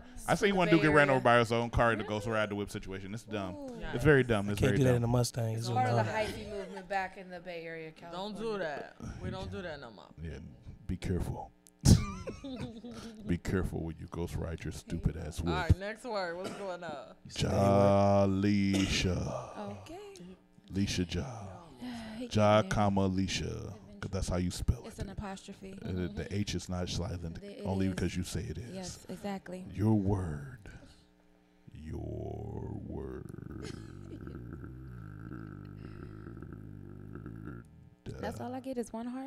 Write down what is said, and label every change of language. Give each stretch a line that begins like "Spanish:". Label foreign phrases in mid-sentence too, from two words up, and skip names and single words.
English: I seen one dude get ran over by his own car in the ghost ride the whip situation. It's dumb. It's very dumb. It's Can't very do that dumb. in a Mustang. It's It's part of the no. hyphy movement back in the Bay Area, California. Don't do that. We don't do that no more. Yeah, be careful. Be careful when you ghost ride your stupid ass All whip. right, next word. What's going on? Jalisha. Okay. Leisha Ja. He Ja, getting there. comma Leisha. Because that's how you spell It's it. an apostrophe. The H is not silent It only is. because you say it is. Yes, exactly. Your word. Your word. That's all I get is one heart.